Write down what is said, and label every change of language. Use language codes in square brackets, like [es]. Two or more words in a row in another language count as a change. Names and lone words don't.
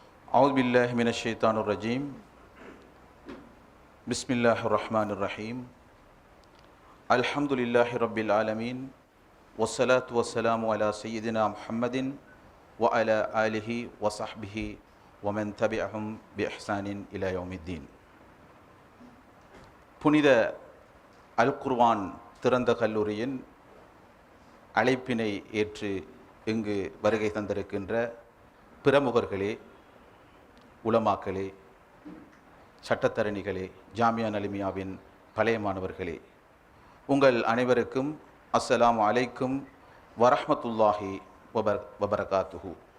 [ar] أعوذ بالله من الشيطان الرجيم بسم الله الرحمن الرحيم الحمد لله رب العالمين والصلاة والسلام على سيدنا محمد وعلى آله وصحبه ومن تبعهم بإحسان إلى يوم الدين. [ta] புனித அல் குர்ஆன் திறந்த கல்லூரியின் அழைப்பினை ஏற்று இங்கு வருகை தந்திருக்கின்ற பிரமுகர்களே, உலமாக்களே, சட்டத்தரணிகளே, ஜாமியா நலிமியாவின் பழைய மாணவர்களே, உங்கள் அனைவருக்கும் [ar] السلام عليكم ورحمة الله وبركاته.